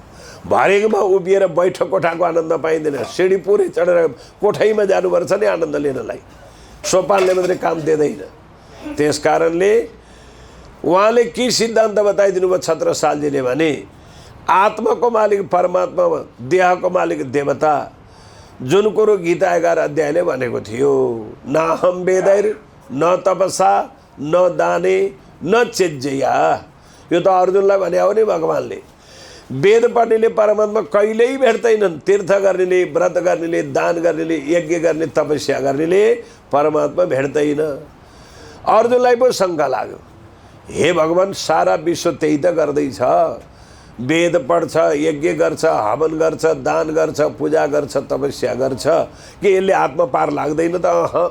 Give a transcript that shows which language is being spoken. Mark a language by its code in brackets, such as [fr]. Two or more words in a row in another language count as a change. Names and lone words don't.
[ne] भरेकोमा उभिएर बैठक कोठाको आनन्द पाइँदैन, सिँढी पुरै चढेर कोठैमा जानुपर्छ नि आनन्द लिनलाई, सोपानले मात्रै काम दिँदैन। त्यस कारणले उहाँले के सिद्धान्त बताइदिनु भयो छत्रसालजीले भने आत्माको मालिक परमात्मा, देहको मालिक देवता, जुन कुरो गीता 11 अध्यायले भनेको थियो, [sa] न हम वेदैर न तपसा न दाने न चेज्जया। [ne] यो त अर्जुनलाई भने हो नि भगवान्ले। वेद पढ्नेले परमात्मा कहिल्यै भेट्दैनन्, तीर्थ गर्नेले, व्रत गर्नेले, दान गर्नेले, यज्ञ गर्ने, तपस्या गर्नेले परमात्मा भेट्दैन। अर्जुनलाई पो शङ्का लाग्यो, हे भगवान् सारा विश्व त्यही त गर्दैछ, वेद पढ्छ, यज्ञ गर्छ, हवन गर्छ, दान गर्छ, पूजा गर्छ, तपस्या गर्छ, के यसले आत्मा पार लाग्दैन त?